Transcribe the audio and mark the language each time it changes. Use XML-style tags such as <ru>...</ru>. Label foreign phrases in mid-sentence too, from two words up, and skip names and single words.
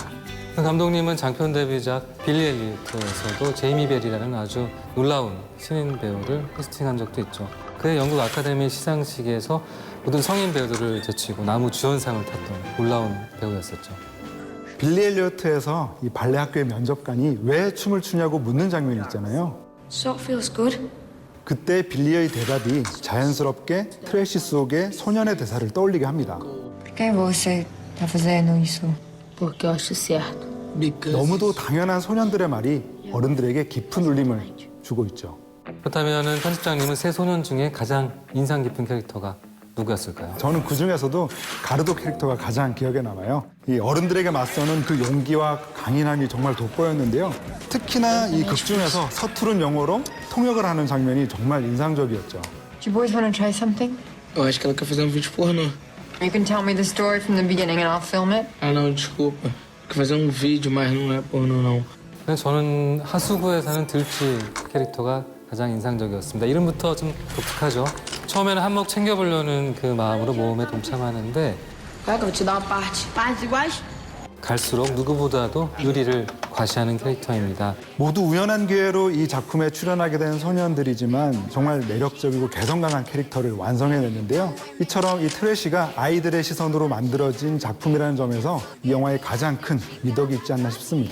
<ko>그 감독님은 장편 데뷔작 빌리 엘리엇에서도 제이미 벨이라는 아주 놀라운 신인 배우를 캐스팅한 적도 있죠. 그의 영국 아카데미 시상식에서 모든 성인 배우들을 제치고 나무 주연상을 탔던 놀라운 배우였었죠. 빌리 엘리어트에서 이 발레 학교의 면접관이 왜 춤을 추냐고 묻는 장면이 있잖아요.</ko> <en>So it feels good.</en> <ko>그때 빌리의 대답이 자연스럽게 트래시 속의 소년의 대사를 떠올리게 합니다.</ko> <pt>Por que você Tá fazendo isso Porque eu acho certo.</pt> <ko>너무도 당연한 소년들의 말이 어른들에게 깊은 울림을 주고 있죠. 그렇다면 편집장님은 세 소년 중에 가장 인상 깊은 캐릭터가 누구였을까요? 저는 그 중에서도 가르도 캐릭터가 가장 기억에 남아요. 이 어른들에게 맞서는 그 용기와 강인함이 정말 돋보였는데요. 특히나 이 극 중에서 서투른 영어로 통역을 하는 장면이 정말 인상적이었죠.</ko> <en>Do you boys want to try something?</en> <pt>Eu acho que ela quer fazer vídeo pornô.</pt> <en>You can tell me the story from the beginning and I'll film it.</en> <pt>Ah, não, desculpa. Quer fazer vídeo, mas não é pornô, não.</pt> <ko>근데 저는 하수구에 사는 들쥐 캐릭터가 가장 인상적이었습니다. 이름부터 좀 독특하죠. 처음에는 한몫 챙겨보려는 그 마음으로 모험에 동참하는데</ko> <pt>Vai que eu vou te dar uma parte. Partes iguais?</pt> <ko>갈수록 누구보다도 유리를 과시하는 캐릭터입니다. 모두 우연한 기회로 이 작품에 출연하게 된 소년들이지만 정말 매력적이고 개성 강한 캐릭터를 완성해냈는데요. 이처럼 이 트래시가 아이들의 시선으로 만들어진 작품이라는 점에서 이 영화의 가장 큰 미덕이 있지 않나 싶습니다.</ko>